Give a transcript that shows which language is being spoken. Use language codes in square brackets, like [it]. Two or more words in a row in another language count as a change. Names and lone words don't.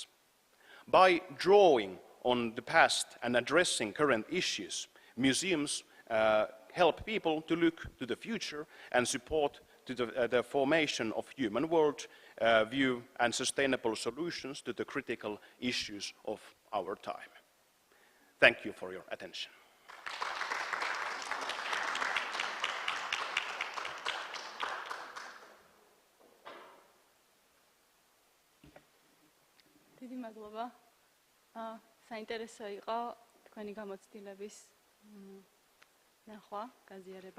[en] By drawing on the past and addressing current issues, museums help people to look to the future and support to the formation of human world view and sustainable solutions to the critical issues of our time. Thank you for your attention. [ka] დიდი მადლობა. საინტერესო იყო თქვენი გამოცდილების ნახვა, გაზიარება.